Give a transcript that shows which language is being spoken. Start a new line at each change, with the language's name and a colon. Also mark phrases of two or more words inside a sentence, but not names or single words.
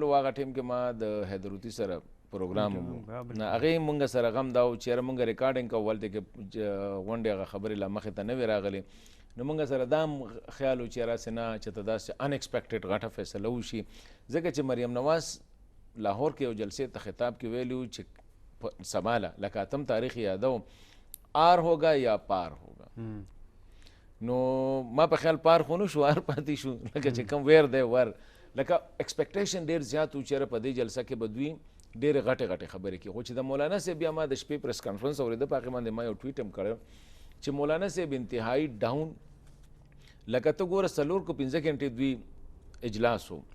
Pashto: و هغه ټیم کې ما د حیدرودي سره پروګرام مو نه هغې مونږ سره غم دا و چې یاره مونږ ریکارډینګ کوو هلته کې غونډې هغه خبرې لا مخې ته نه وې راغلې نو مونږ سره دا هم خیال و چې یاره هسې نه چې ته داسې انیکسپیکټډ غټه فیصله وشي ځکه چې مریم نواز لاهور کې یو جلسې ته خطاب کې ویلي و چې سباله لکه 8 تاریخ یادو
Urdu: آر ہوگا یا پار ہوگا
Pashto: نو ما په خیال پار خو نه شو آر پاتې شو لکه چې کوم ویر دی ور لکه ایکسپیکټیشن ډېر زیات و چې یاره په دې جلسه کې به دوی ډېرې غټې غټې خبرې کوي خو چې د مولانا صاحب بیا ما د شپې
English: press conference
Pashto: اورېده په هغې باندې ما یو ټویټ هم کړی چې مولانا صاحب انتهایي ډاون لکه ته ګوره 4 کو 15 غنټې دوی اجلاس و